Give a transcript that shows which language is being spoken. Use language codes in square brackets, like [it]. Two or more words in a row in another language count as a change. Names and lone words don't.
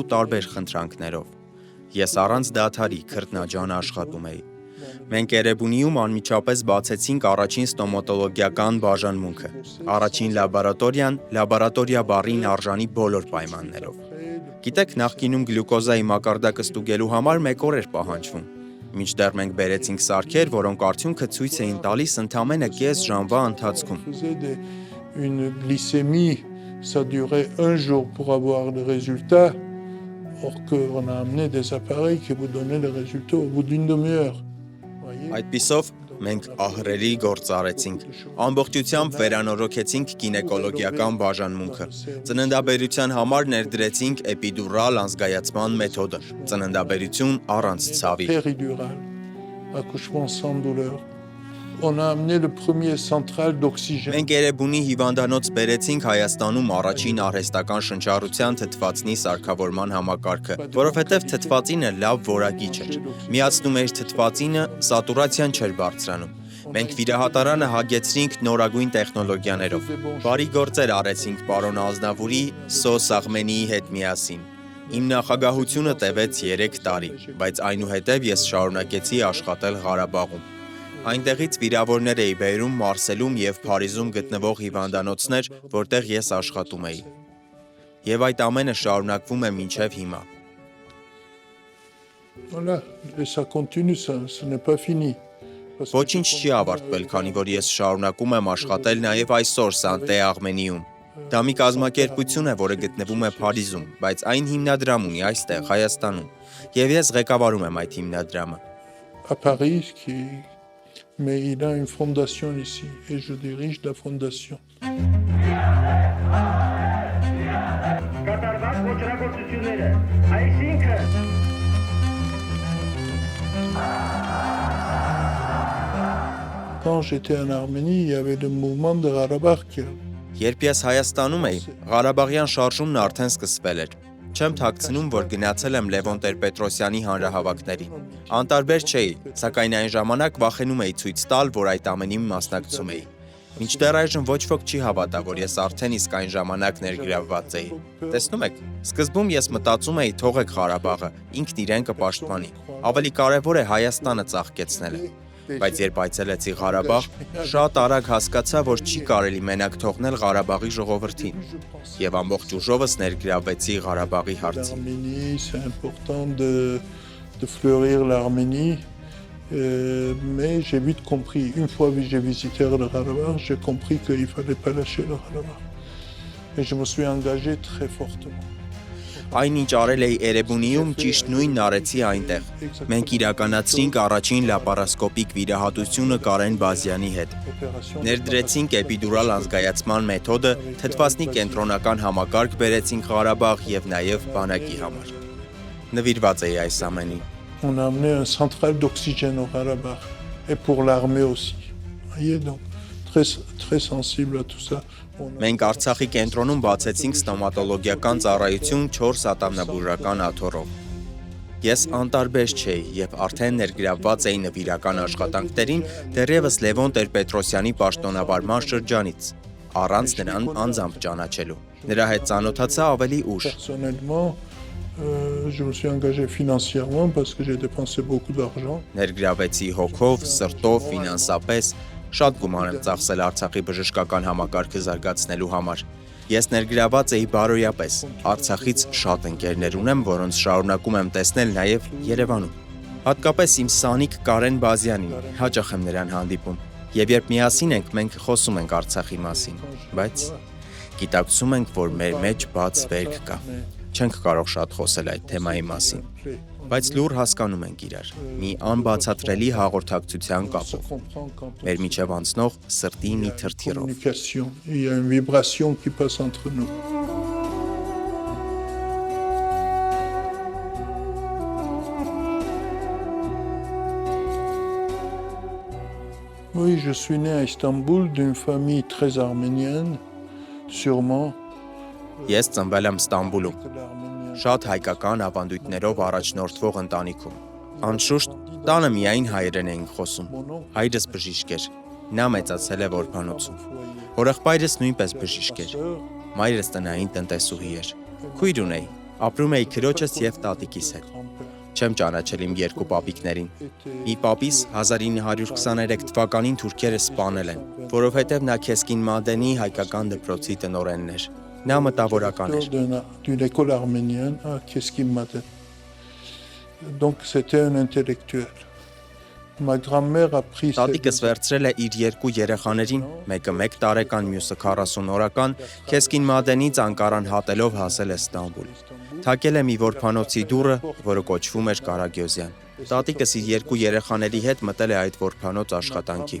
[hy] տարբեր խնդրանքներով։ Ես առանց դադարի քրտնաջան աշխատում էի։ Մենք Էրեբունիում անմիջապես բացեցինք առաջին ստոմատոլոգիական բաժանմունքը, առաջին լաբորատորիան, լաբորատորիա բառին արժանի բոլոր պայմաններով։ Գիտեք, նախկինում գլյուկոզայի մակարդակը ստուգելու համար 1 օր էր պահանջվում։ Մինչդեռ մենք բերեցինք սարքեր, որոնք արդյունքը ցույց էին տալիս ընդամենը կես ժամվա ընթացքում։ [fr] Une glycémie, ça durait 1 jour pour avoir le résultat, or qu'on a amené des appareils qui vous donnaient le résultat au bout d'une demi-heure. [hy] Այդպիսով մենք ահռելի գործ արեցինք։ Ամբողջությամբ վերանորոգեցինք գինեկոլոգիական բաժանմունքը։ Ծննդաբերության համար ներդրեցինք էպիդուրալ անզգայացման մեթոդը։ Ծննդաբերություն առանց ցավի։ [fr] Péridurale, accouchement sans douleur. On a amené le premier central d'oxygène. [hy] Մենք Էրեբունի հիվանդանոց բերեցինք Հայաստանում առաջին արհեստական շնչառության թթվածնի սարքավորման համակարգը, որովհետև թթվածինը լավ որակիչ էր։ Միացնում էր թթվածինը, սատուրացիան չէր բարձրանում։ Մենք վիրահատարանը հագեցրինք նորագույն տեխնոլոգիաներով։ Բարի գործեր արեցինք պարոն Ազնավուրի, Սոս Աղմենիի հետ միասին։ Իմ նախագահությունը տևեց 3 տարի, բայց այնուհետև ես շարունակեցի աշխատել Ղարաբաղում։ Այնտեղից վիրավորներ էի բերում Մարսելում եւ Փարիզում գտնվող հիվանդանոցներ, որտեղ ես աշխատում էի։ Եվ այդ ամենը շարունակվում է մինչև հիմա։ [fr] Voilà, et ça continue, ce n'est pas fini. [hy] Ոչինչ չի ավարտվել, քանի որ ես շարունակում եմ աշխատել նաեւ այսօր Սանտե Աղմենիում։ Դա մի կազմակերպություն է, որը գտնվում է Փարիզում, բայց այն հիմնադրամ ունի այստեղ Հայաստանում, եւ ես ղեկավարում եմ այդ հիմնադրամը։ [fr] À Paris, mais il a une fondation ici, et je dirige la fondation. Quand j'étais en Arménie, il y avait le mouvement de Karabakh. [hy] Երբ ես Հայաստանում էի, Ղարաբաղյան շարժումն արդեն սկսվել էր։ Չեմ թաքցնում, որ գնացել եմ Լևոն Տեր-Պետրոսյանի հանրահավաքներին։ Անտարբեր չէի, սակայն այն ժամանակ վախենում էի ցույց տալ, որ այդ ամենին մասնակցում էի։ Մինչդեռ այժմ ոչ ոք չի հավատա, որ ես արդեն իսկ այն ժամանակ ներգրավված էի։ Տեսնում եք, սկզբում ես մտածում էի թողեք Ղարաբաղը, ինքն իրեն կպաշտպանի։ Ավելի կարևոր է Հայաստանը ծաղկեցնելը։ Բայց երբ այցելեցի Ղարաբաղ, շատ արագ հասկացա, որ չի կարելի մենակ թողնել Ղարաբաղի ժողովրդին, եւ ամբողջ ուժովս ներգրավվեցի Ղարաբաղի հարցին։ [fr] C'est important de fleurir l'Arménie, mais j'ai vite compris, une fois que j'ai visité le Karabakh, j'ai compris qu'il ne fallait pas lâcher le Karabakh. Et je me suis engagé très fortement. [hy] Այն ինչ արել էի Էրեբունիում ճիշտ նույնն արեցի այնտեղ։ Մենք իրականացրինք առաջին լապարասկոպիկ վիրահատությունը Կարեն Բազյանի հետ։ Ներդրեցինք էպիդուրալ անզգայացման մեթոդը, թթվածնի կենտրոնական համակարգ բերեցինք Ղարաբաղ եւ նաեւ բանակի համար։ Նվիրված էի այս ամենին։ [fr] On a amené un central d'oxygène au Karabakh et pour l'armée aussi. Voyez donc très sensible à tout ça. [hy] Մենք Արցախի կենտրոնում բացեցինք ստոմատոլոգիական ծառայություն 4 ատամնաբուժական աթոռով։ Ես անտարբեր չէի եւ արդեն ներգրավված էի նվիրական աշխատանքներին դեռևս Լևոն Տեր-Պետրոսյանի պաշտոնավարման շրջանից, առանց նրան անձամբ ճանաչելու։ Նրա հետ ծանոթացա ավելի ուշ։ [fr] Personnellement, je me suis engagé financièrement parce que j'ai dépensé beaucoup d'argent. [hy] Ներգրավեցի հոգով, սրտով, ֆինանսապես, շատ գումար եմ ծախսել Արցախի բժշկական համակարգը զարգացնելու համար։ Ես ներգրաված էի բարոյապես։ Արցախից շատ ընկերներ ունեմ, որոնց շարունակում եմ տեսնել նաև Երևանում։ Հատկապես իմ սանիկ Կարեն Բազյանին, հաճախ եմ նրան հանդիպում։ Եվ երբ միասին ենք, մենք խոսում ենք Արցախի մասին, բայց գիտակցում ենք, որ մեր մեջ բաց վերք կա։ Չենք կարող շատ խոսել այդ թեմայի մասին, բայց լուր հասկանում ենք իրար, մի անբացատրելի հաղորդակցության կապով, մեր միջև անցնող սրտի մի թրթիռով։ [fr] Il y a une vibration qui passe entre nous. Oui, je suis né à Istanbul d'une famille très arménienne, sûrement. [hy] Ես ծնվել եմ Ստամբուլում, [fr] L'arménien. [hy] շատ հայկական ավանդույթներով առաջնորդվող ընտանիքում։ Անշուշտ, տանը միայն հայերեն էինք խոսում։ Հայրս բժիշկ էր, նա մեծացել է որբանոցում։ Հորեղբայրս նույնպես բժիշկ էր։ Մայրս տնային տնտեսուհի էր։ Քույր ունեի, ապրում էի քրոջս եւ տատիկիս հետ։ Չեմ ճանաչել իմ երկու պապիկներին։ Մի պապիս 1923 թվականին թուրքերը սպանել են, որովհետև նա Քեսկին Մադենի հայկական դպրոցի տնօրենն էր։ Նա մտավորական էր։ [fr] D'une école arménienne à Keskin-Maden. Donc c'était un intellectuel. Ma grand-mère a pris [hy] Տատիկս վերցրել է իր երկու երեխաներին, մեկը 1 տարեկան, մյուսը 40 օրական, Քեսկին Մադենից անկարան հատելով հասել է Ստամբուլ։ Թակել է մի որբանոցի դուռը, որը կոչվում էր Կարագյոզյան։ Տատիկս իր երկու երեխաների հետ մտել է այդ որբանոց աշխատանքի,